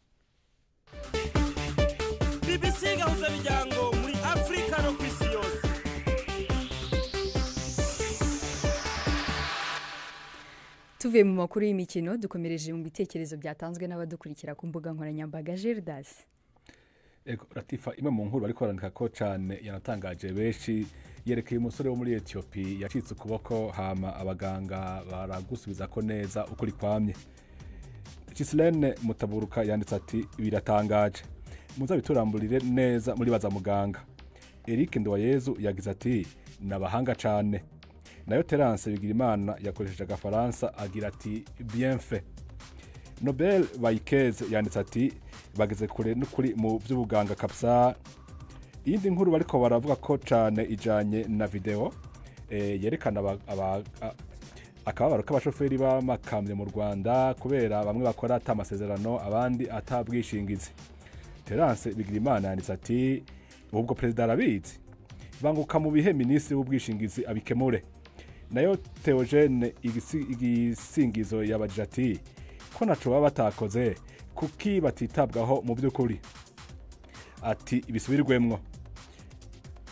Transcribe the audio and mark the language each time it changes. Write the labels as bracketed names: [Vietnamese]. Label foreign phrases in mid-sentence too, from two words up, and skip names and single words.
[Kinyarwanda] BBC gahuza miryango muri Afrika no kwisi yose. Tuvuye mu makuru y'imikino, dukomereje mu bitekerezo byatanzwe n'abadukurikira ku mbuga nkoranyambaga. Gerdas. [Rundi] Latifa, imwe mu nkuru bariko barandika ko cyane yanatangaje benshi, yerekeye umusore wo muri Ethiopia yacitse ukuboko, hama abaganga baragusubiza ko neza ukuri kwamye. Gislene Mutaburuka yanditse ati biratangaje, muzabiturambulire neza muri baza muganga. Eric Ndwayezu yagize ati nabahanga cyane. Nayo Terence Bigirimana yakoresheje agafaransa agira ati [French] bien fait. [Rundi] Nobel Bayikeze yanditse ati bageze kure n'ukuri mu by'ubuganga kapsa. Iyindi nkuru bariko baravuga ko cyane ijanye na video yerekana akababaro k'abashoferi b'amakamyo mu Rwanda kubera bamwe bakora atamasezerano abandi atabwishingizi. Terence Bigirimana yanditse ati ubwo president arabizi, banguka mu bihe minisitiri w'ubwishingizi abikemure. Nayo Theogene igisingizo yabajije ati ko naco baba batakoze kuki batitabwaho mu by'ukuri, ati ibisubirwemwo.